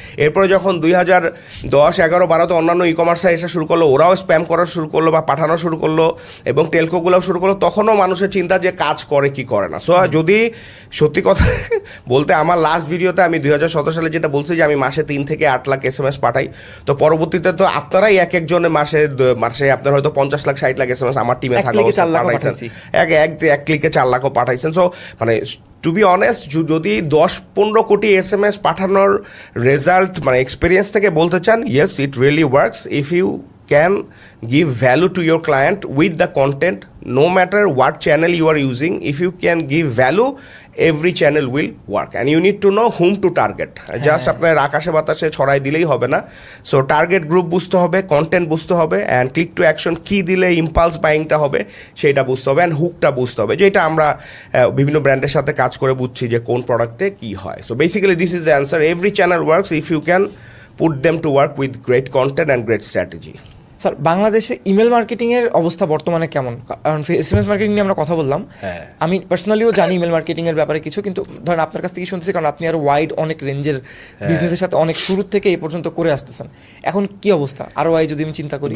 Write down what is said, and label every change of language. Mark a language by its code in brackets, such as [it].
[bn] এরপরে যখন 2010, 11, 12 অন্যান্য ই কমার্সে এসে শুরু করলো, ওরাও স্প্যাম করা শুরু করলো বা পাঠানো শুরু করলো, এবং টেলকোগুলোও শুরু করলো, তখনও মানুষের চিন্তা যে কাজ করে কি করে না। সো যদি সত্যি কথা বলতে, আমার লাস্ট ভিডিওতে আমি 2017 সালে যেটা বলছি যে আমি মাসে 3 থেকে 8 লাখ SMS পাঠাই, তো পরবর্তীতে তো আপনারাই এক একজনের মাসে আপনার হয়তো 50 লাখ 60 লাখ SMS আমার টিমে থাকা পাঠাইছেন, এক ক্লিকে 4 লাখও পাঠাইছেন। [en] so মানে to be honest, [bn] যদি 10-15 কোটি SMS পাঠানোর রেজাল্ট মানে এক্সপিরিয়েন্স থেকে বলতে চান, [en] Yes, it really works if you can give value to your client with the content, no matter what channel you are using. If you can give value, every channel will work, and you need to know whom to target. [bn] Just আপনার আকাশে বাতাসে ছড়াই দিলেই হবে না। So target group বুঝতে হবে, content বুঝতে হবে, অ্যান্ড ক্লিক টু অ্যাকশন কী দিলে ইম্পালস বাইংটা হবে সেটা বুঝতে হবে, অ্যান্ড হুকটা বুঝতে হবে, যেটা আমরা বিভিন্ন ব্র্যান্ডের সাথে কাজ করে বুঝছি যে কোন প্রোডাক্টে কী হয়। [en] So basically this is the answer, every channel works if you can put them to work with great content and great strategy. [bn] Sir বাংলাদেশে ইমেল মার্কেটিংয়ের অবস্থা বর্তমানে কেমন? কারণ এসএমএস মার্কেটিং নিয়ে আমরা কথা বললাম, হ্যাঁ। আমি পার্সোনালিও জানি ইমেল মার্কেটিংয়ের ব্যাপারে কিছু, কিন্তু ধরেন আপনার কাছ থেকে শুনতেছি কারণ আপনি আরও ওয়াইড অনেক রেঞ্জের বিজনেসের সাথে অনেক শুরু থেকে এই পর্যন্ত করে আসতেছেন, এখন কি অবস্থা আরও ওয়াই যদি আমি চিন্তা করি?